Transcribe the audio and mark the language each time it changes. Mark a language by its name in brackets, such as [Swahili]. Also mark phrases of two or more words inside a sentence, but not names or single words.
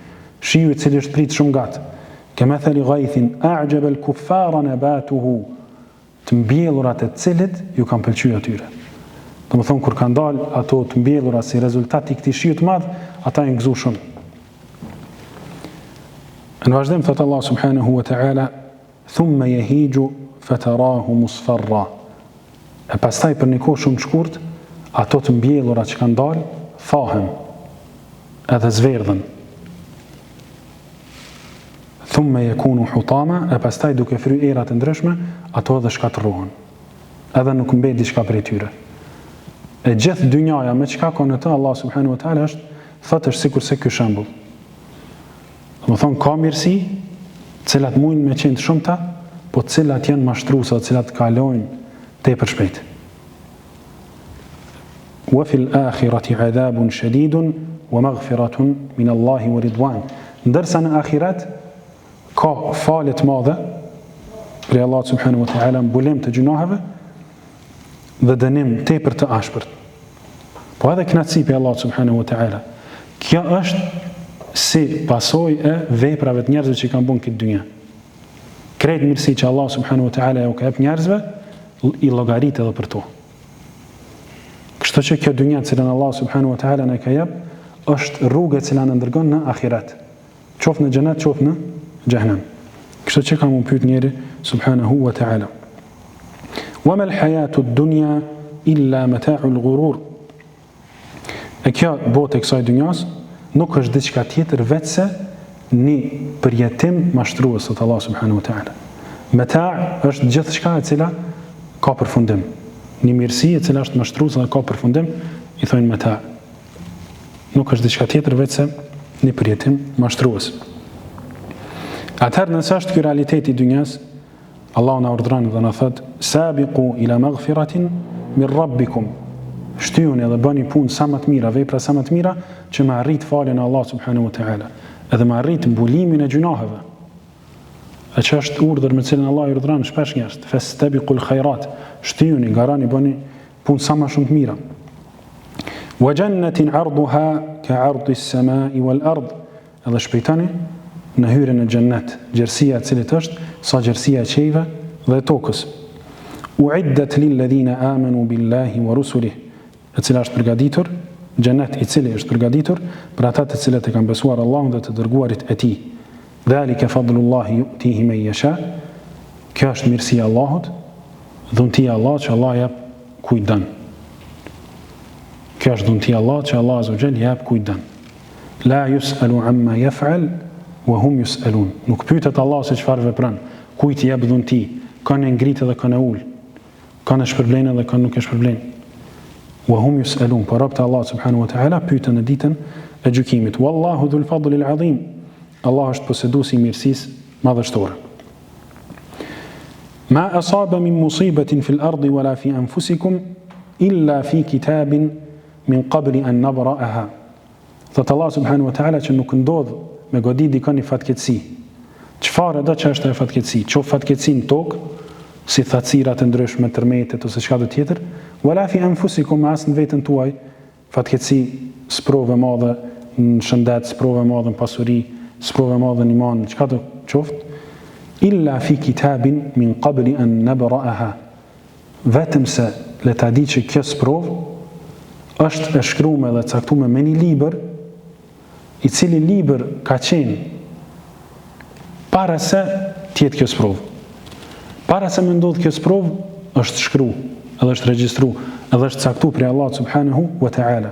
[Albanian] Shiu i cili është prit shumë gat. [Arabic] كمثل غيث أعجب الكفار نباته, [Albanian] të mbjellurat e cilit ju kanë pëlqyer atyre. Domethënë kur kanë dalë ato të mbjellura si rezultat i këtij shiu të madh, ata janë gëzuar shumë. Në vazhdim thot Allah [Arabic] سبحانه وتعالى, ثم يهيج فتراه مصفرا. [Albanian] E pastaj për një kohë shumë të shkurt, ato të mbjellura që kanë dalë thahen edhe zverdhen. [Arabic] ثم يكون حطاما, [Albanian] e pastaj duke fry era të ndryshme, ato edhe shkatërrohen. Edhe nuk mbet diçka prej tyre. E gjithë dynjaja me çka ka në të Allah [Arabic] سبحانه وتعالى [Albanian] është sikur se ky shembull. Domethënë ka mirësi, cilat mundin me qenë të shumta, po cilat janë mashtruesa, cilat kalojnë tepër shpejt. [Arabic] وفي الآخرة عذاب شديد ومغفرة من الله ورضوان. [Albanian] Ndërsa në ahiret ka falje të madhe prej Allahut [Arabic] سبحانه وتعالى, [Albanian] mbulim të gjunaheve dhe dënim tepër të ashpërt. Po edhe kënaqësi prej Allahut [Arabic] سبحانه وتعالى. [Albanian] Kjo është si pasojë e veprave të njerëzve që kanë bën këtë dynjë. Krejt mirësi që Allah [Arabic] سبحانه وتعالى [Albanian] ja u ka jep njerëzve, i llogarit edhe për to. Kështu që kjo dynjë që Allah [Arabic] سبحانه وتعالى [Albanian] na ka jep, është rruga që na ndërgon në ahiret. Qoftë në xhenet, qoftë në xhenem. Kështu që kam pyet njëri [Arabic] سبحانه وتعالى. وما الحياة الدنيا إلا متاع الغرور. [Albanian] E kjo botë e kësaj dynjas nuk është diçka tjetër veçse një përjetim mashtrues sot Allah [Arabic] سبحانه وتعالى. [Albanian] Meta' është gjithçka e cila ka përfundim. Një mirësi e cila është mashtruese dhe ka përfundim, i thonë meta'. Nuk është diçka tjetër veç se një përjetim mashtrues. Atëherë nëse është ky realiteti i dunjas, Allahu na urdhron dhe na thot: [Arabic] "سابقوا إلى مغفرة من ربكم." [Albanian] Shtyjuni edhe bëni punë sa më të mira, vepra sa më të mira që me arrit faljen e Allah [Arabic] سبحانه وتعالى, [Albanian] edhe me arrit mbulimin e gjunaheve. E që është urdhër me cilën Allah i urdhëron shpesh njerëz, [Arabic] فاستبقوا الخيرات, [Albanian] shtyjuni, garani, bëni punë sa më shumë të mira. [Arabic] وجنة عرضها كعرض السماء والأرض, [Albanian] edhe shpejtoni në hyrjen në xhennet, gjerësia e cilit është sa gjerësia e qiejve dhe tokës. [Arabic] أعدت للذين آمنوا بالله ورسله, [Albanian] e cila është përgatitur, xhennet i cili është përgatitur për ata të cilët e kanë besuar Allahun dhe të dërguarit e tij. [Arabic] ذلك فضل الله يؤتيه من يشاء. [Albanian] Kjo është mirësia e Allahut, dhuntia e Allahut që Allah jep kujt don. Kjo është dhuntia e Allahut që Allah [Arabic] عز وجل [Albanian] jep kujt don. [Arabic] لا يسأل عما يفعل وهم يسألون. [Albanian] Nuk pyetet Allah se çfarë vepron, kujt jep dhunti, kanë ngritë dhe kanë ul, kanë shpërblenë dhe kanë nuk e shpërblenë. [Arabic] وهم يسألون, [Albanian] por robët e Allah [Arabic] سبحانه وتعالى [Albanian] pyeten në ditën e gjykimit. [Arabic] والله ذو الفضل العظيم. [Albanian] Allah është posëduesi i mirësisë madhështore. [Arabic] ما أصاب من مصيبة في الأرض ولا في أنفسكم إلا في كتاب من قبل أن نبرأها. [Albanian] Thot Allah [Arabic] سبحانه وتعالى [Albanian] që nuk ndodh me godit dikon një fatkeqësi. Çfarë do që është e fatkeqësi? Qof fatkeqësi në tokë, si thatësirat e ndryshme, tërmetet ose çka do tjetër, [Arabic] ولا في أنفسكم, [Albanian] as në veten tuaj, fatkeqësi, sprovë e madhe në shëndet, sprovë e madhe në pasuri, sprovë e madhe në iman, çka do qoftë, [Arabic] إلا في كتاب من قبل أن نبرأها. [Albanian] Vetëm se le ta di që kjo sprovë është e shkruar dhe caktuar me një libër, i cili libër ka qenë para se tjetë kjo sprovë. Para se me ndodhë kjo sprovë, është shkru, edhe është registru, edhe është caktu prej Allah [Arabic] سبحانه وتعالى.